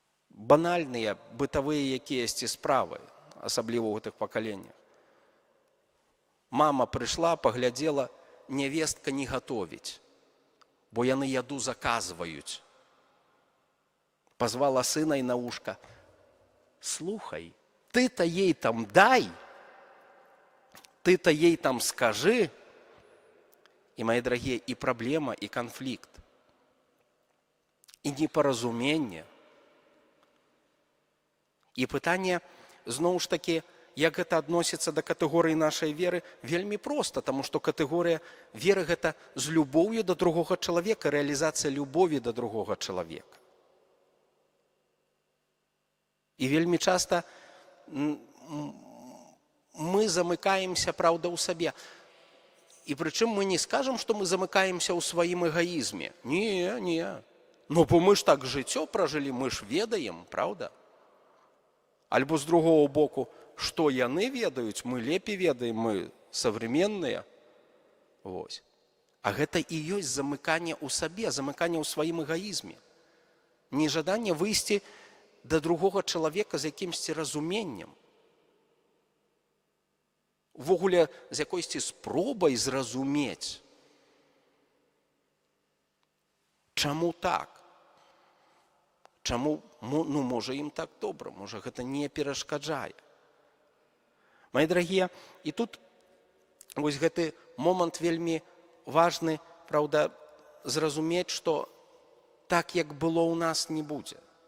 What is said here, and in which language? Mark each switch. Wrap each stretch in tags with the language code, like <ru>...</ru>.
<be>Банальныя, бытавыя якіясьці справы, асабліва ў гэтых пакаленнях. Мама прыйшла, паглядзела, нявестка не гатовіць, бо яны яду заказваюць. Пазвала сына і на ушка:</be> <ru>«Слухай, ты-то ей там дай, ты-то ей там скажи».</ru> <be>І, мае дарагія, і праблема, і канфлікт, і непаразуменне. І пытанне, зноў ж такі, як гэта адносіцца да катэгорыі нашай веры, вельмі проста, таму што катэгорыя веры – гэта з любоўю да другога чалавека, рэалізацыя любові да другога чалавека. І вельмі часта мы замыкаемся, праўда, ў сабе. І прычым мы не скажам, што мы замыкаемся ў сваім эгаізме. Не. Ну, бо мы ж так жыццё пражылі, мы ж ведаем, праўда? Альбо з другого боку, што яны ведаюць, мы лепей ведаем, мы савременныя. Вось. А гэта і ёсць замыканне ў сабе, замыканне ў сваім эгаізме. Нежаданне выйсці да другога чалавека з якімсьці разуменнем. Увогуле, з якойсьці спробай зразумець. Чаму так? Чаму, ну, можа, ім так добра, можа, гэта не перашкаджае. Мае дарагія, і тут вось гэты момант вельмі важны, праўда, зразумець, што так, як было ў нас, не будзе.</be>